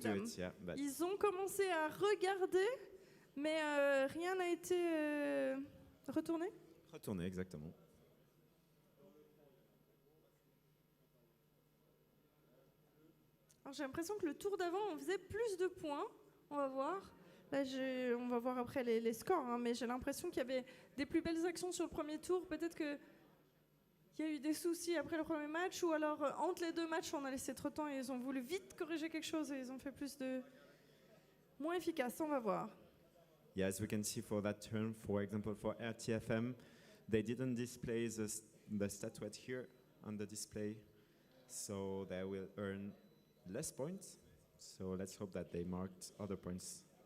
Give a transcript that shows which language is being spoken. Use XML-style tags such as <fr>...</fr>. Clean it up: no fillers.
<en>To do them. it, yeah, but</en> <fr>Ils ont commencé à regarder, mais rien n'a été retourné. retourner exactement. Alors, j'ai l'impression que le tour d'avant, on faisait plus de points. On va voir. Là, on va voir après les scores, hein, mais j'ai l'impression qu'il y avait des plus belles actions sur le premier tour. Peut-être qu'il y a eu des soucis après le premier match, ou alors entre les 2 matchs, on a laissé trop de temps et ils ont voulu vite corriger quelque chose et ils ont fait plus de... moins efficace. On va voir.</fr> <en>Yeah, as we can see for that turn, for example, for RTFM, they didn't display the statuette here on the display, so they will earn less points. So let's hope that they marked other points.</en>